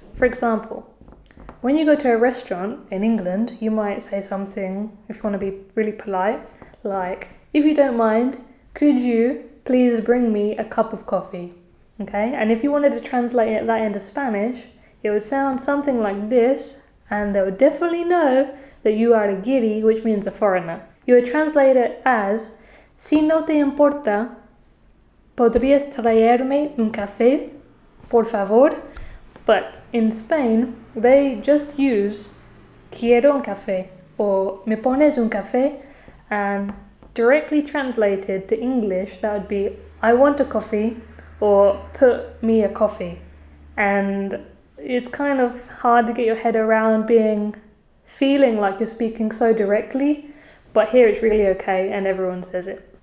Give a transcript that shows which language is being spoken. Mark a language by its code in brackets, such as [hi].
[en] For example, when you go to a restaurant in England, you might say something, if you want to be really polite, like, if you don't mind, could you please bring me a cup of coffee? Okay? And if you wanted to translate that into Spanish, it would sound something like this, and they would definitely know that you are a guiri, which means a foreigner. You would translate it as, [es] si no te importa, ¿podrías traerme un café, por favor? [en] But in Spain, they just use [es] quiero un café [en] or [es] me pones un café, [en] and directly translated to English, that would be I want a coffee or put me a coffee. And it's kind of hard to get your head around feeling like you're speaking so directly, but here it's really okay and everyone says it.